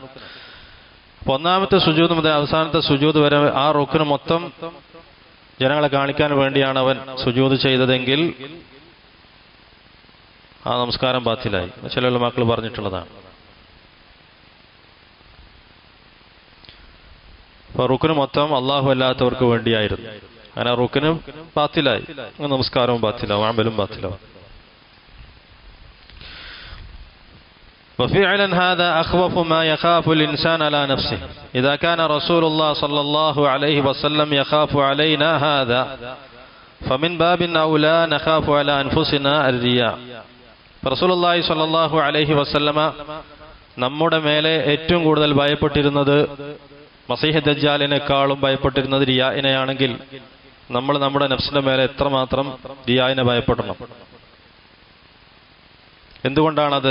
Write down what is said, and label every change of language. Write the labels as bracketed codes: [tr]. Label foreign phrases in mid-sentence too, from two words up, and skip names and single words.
[ml] അപ്പോൾ ഒന്നാമത്തെ സുജൂദ് മുതൽ അവസാനത്തെ സുജൂദ് വരെ ആ റുക്ന് മൊത്തം ജനങ്ങളെ കാണിക്കാൻ വേണ്ടിയാണ് അവൻ സുജൂദ് ചെയ്തതെങ്കിൽ ആ നമസ്കാരം ബാത്തിലായി. ചില ഉലമാക്കൾ പറഞ്ഞിട്ടുള്ളതാണ്. അപ്പൊ റുക്ന് മൊത്തം അള്ളാഹു അല്ലാത്തവർക്ക് വേണ്ടിയായിരുന്നു. അങ്ങനെ റുക്ന് ബാത്തിലായി, നമസ്കാരവും ബാത്തിലാവും, അമലും ബാത്തിലാവും. [ar] وفعلا هذا أخوف ما يخاف الإنسان على نفسه إذا كان رسول الله صلى الله عليه وسلم يخاف علينا هذا فمن باب أولى نخاف على أنفسنا الرياء. رسول الله صلى الله عليه وسلم [ml] നമ്മുടെ മേലെ ഏറ്റവും കൂടുതൽ ഭയപ്പെട്ടിരുന്നത്, മസീഹ് ദജ്ജാലിനേക്കാളും ഭയപ്പെട്ടിരുന്നത് റിയാഇനെയാണെങ്കിൽ നമ്മൾ നമ്മുടെ നഫ്സിന്റെ മേലെ എത്രമാത്രം റിയാഇനെ ഭയപ്പെടണം. എന്തുകൊണ്ടാണത്?